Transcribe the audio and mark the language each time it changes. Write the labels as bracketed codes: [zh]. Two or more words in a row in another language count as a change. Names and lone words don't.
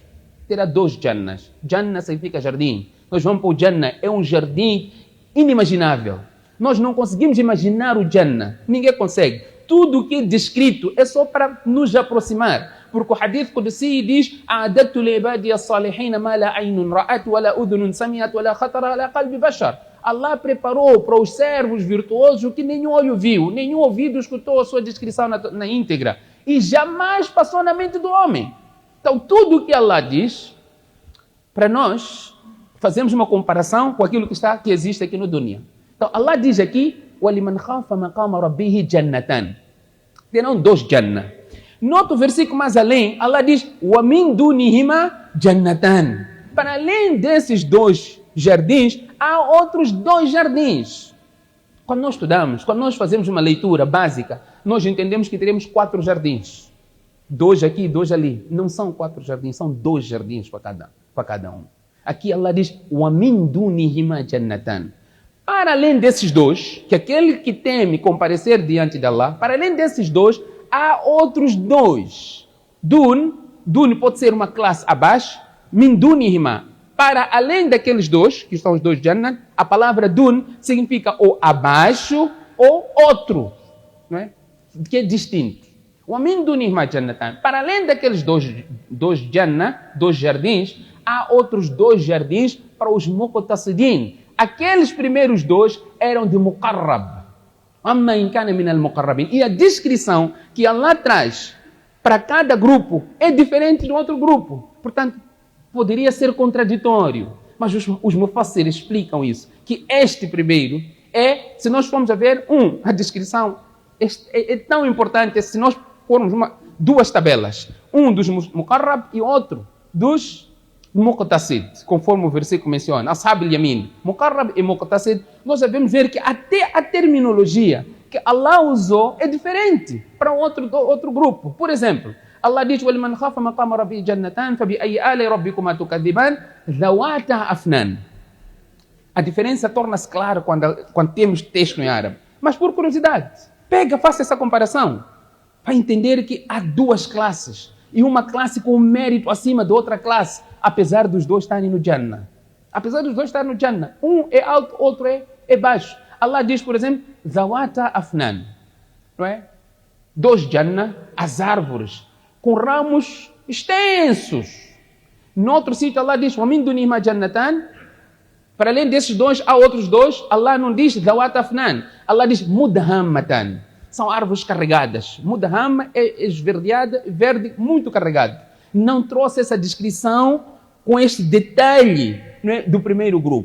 [pt] Terá 2 jannas. Janna significa jardim. Nós vamos para o Jannah, é um jardim inimaginável. Nós não conseguimos imaginar o Jannah. Ninguém consegue. Tudo o que é descrito é só para nos aproximar. Porque o hadith Qudsi diz: [ar] "أعددت لعبادي الصالحين ما لا عين رأت ولا أذن سمعت ولا خطر على قلب بشر." [pt] Allah preparou para os servos virtuosos o que nenhum olho viu, nenhum ouvido escutou a sua descrição na íntegra e jamais passou na mente do homem. Então tudo o que Allah diz, para nós fazemos uma comparação com aquilo que existe aqui no dunya. Então Allah diz aqui: [ar] وَلِمَنْ خَافَ مَقَامَ رَبِّهِ جَنَّتَانِ. [pt] Terão 2 Jannah. No outro versículo mais além, Allah diz: [ar] وَمِنْ دُونِهِمَا جَنَّتَانِ. [pt] Para além desses 2 jardins, há outros 2 jardins. Quando nós estudamos, quando nós fazemos uma leitura básica, nós entendemos que teremos 4 jardins. 2 aqui e 2 ali. Não são 4 jardins, são 2 jardins para cada um. Aqui Allah diz: [ar] وَمِنْ دُونِهِمَا جَنَّتَانِ. [pt] Para além desses 2, que aquele que teme comparecer diante de Allah, para além desses 2, há outros 2. Dun pode ser uma classe abaixo, [ar] من دونهما. [pt] Para além daqueles 2, que são os 2 Jannah, a palavra dun significa ou abaixo ou outro, não é? Que é distinto. [ar] ومن دونهما جنتان. [pt] Para além daqueles 2 Jannah, 2 jardins, há outros 2 jardins para os muqtasidin. Aqueles primeiros 2 eram de muqarrab. [ar] أما إن كان من المقربين. [pt] E a descrição que Allah traz para cada grupo é diferente do outro grupo. Portanto, poderia ser contraditório. Mas os mufassir explicam isso. Que este primeiro se nós formos a ver, a descrição é tão importante, se nós formos 2 tabelas. Um dos muqarrab e outro dos Muqtasid, conforme o versículo menciona, [ar] أصحاب اليمين, [pt] Muqarrab e Muqtasid, nós devemos ver que até a terminologia que Allah usou é diferente para outro grupo. Por exemplo, Allah diz: [ar] وَلِمَنْ خَافَ مَقَامَ رَبِّهِ جَنَّتَانِ فَبِأَيِّ آلَاءِ رَبِّكُمَا تُكَذِّبَانِ ذَوَاتَا أَفْنَانٍ. [pt] A diferença torna-se clara quando temos texto em árabe. Mas por curiosidade, faça essa comparação para entender que há 2 classes e uma classe com mérito acima de outra classe, apesar dos 2 estarem no Jannah. Apesar dos 2 estarem no Jannah. Um é alto, outro é baixo. Allah diz, por exemplo, [ar] ذواتا أفنان. [pt] Não é? 2 Jannah, as árvores, com ramos extensos. No outro sítio, Allah diz, [ar] وَمِنْ دُنِهِمَا جَنَّتَانِ. [pt] Para além desses 2, há outros 2. Allah não diz [ar] ذواتا أفنان. [pt] Allah diz Mudhammatan. São árvores carregadas. Mudham é esverdeada, verde, muito carregado. Não trouxe essa descrição com este detalhe, não é, do primeiro grupo.